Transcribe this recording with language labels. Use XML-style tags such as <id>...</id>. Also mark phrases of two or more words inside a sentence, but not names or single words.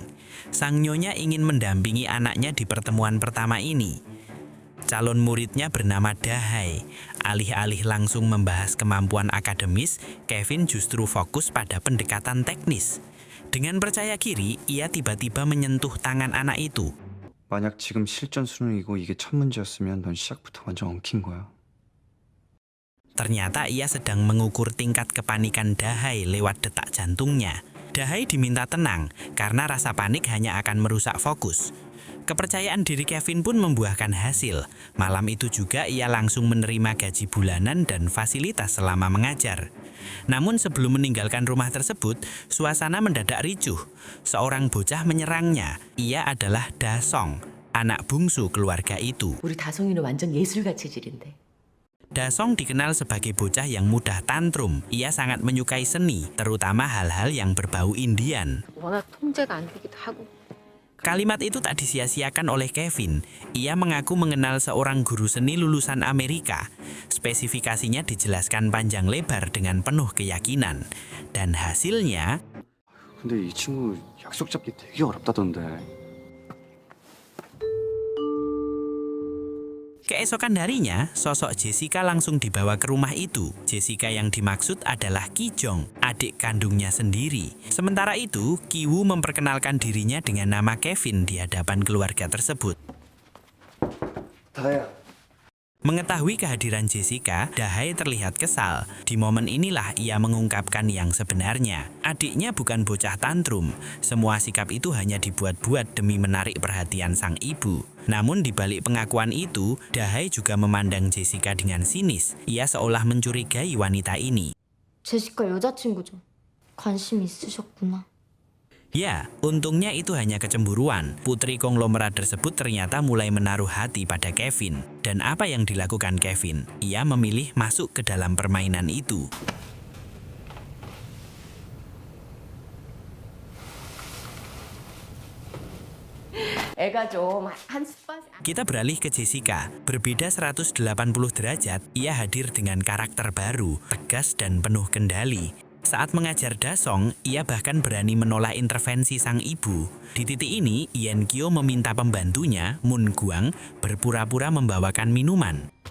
<id>Sang nyonya ingin mendampingi anaknya di pertemuan pertama ini. Calon muridnya bernama Dahae. Alih-alih langsung membahas kemampuan akademis, Kevin justru fokus pada pendekatan teknis. Dengan percaya diri, ia tiba-tiba menyentuh tangan anak itu.</id> <ko>만약 지금 실전 수능이고 이게 첫 문제였으면 넌 시작부터 완전 엉킨 거야.</ko> <id>Ternyata ia sedang mengukur tingkat kepanikan Dahae lewat detak jantungnya. Dahae diminta tenang karena rasa panik hanya akan merusak fokus. Kepercayaan diri Kevin pun membuahkan hasil. Malam itu juga ia langsung menerima gaji bulanan dan fasilitas selama mengajar. Namun sebelum meninggalkan rumah tersebut, suasana mendadak ricuh. Seorang bocah menyerangnya. Ia adalah Dasong, anak bungsu keluarga itu.</id> <ko>우리 다송이는 완전 예술가 체질인데.</ko> <id>Dasong dikenal sebagai bocah yang mudah tantrum. Ia sangat menyukai seni, terutama hal-hal yang berbau Indian.</id> <ko>워낙 통제가 안 되기도 하고.</ko> <id>Kalimat itu tak disia-siakan oleh Kevin. Ia mengaku mengenal seorang guru seni lulusan Amerika. Spesifikasinya dijelaskan panjang lebar dengan penuh keyakinan. Dan hasilnya...</id> <ko>근데 이 친구 약속 잡기 되게 어렵다던데.</ko> <id>Keesokan harinya, sosok Jessica langsung dibawa ke rumah itu. Jessica yang dimaksud adalah Ki Jong, adik kandungnya sendiri. Sementara itu, Ki Woo memperkenalkan dirinya dengan nama Kevin di hadapan keluarga tersebut.</id> <ko>다혜야.</ko> <id>Mengetahui kehadiran Jessica, Dahae terlihat kesal. Di momen inilah ia mengungkapkan yang sebenarnya. Adiknya bukan bocah tantrum. Semua sikap itu hanya dibuat-buat demi menarik perhatian sang ibu. Namun di balik pengakuan itu, Dahae juga memandang Jessica dengan sinis. Ia seolah mencurigai wanita ini.</id> <ko>제시카 여자친구죠. 관심 있으셨구나.</ko> <id>Ya, untungnya itu hanya kecemburuan. Putri konglomerat tersebut ternyata mulai menaruh hati pada Kevin. Dan apa yang dilakukan Kevin? Ia memilih masuk ke dalam permainan itu.</id> <ko>애가 좀 한스팟.</ko> <id>Kita beralih ke Jessica. Berbeda 180 derajat, ia hadir dengan karakter baru, tegas dan penuh kendali. Saat mengajar Dasong, ia bahkan berani menolak intervensi sang ibu. Di titik ini, Yen Kyo meminta pembantunya, Moon Gwang, berpura-pura membawakan minuman.</id>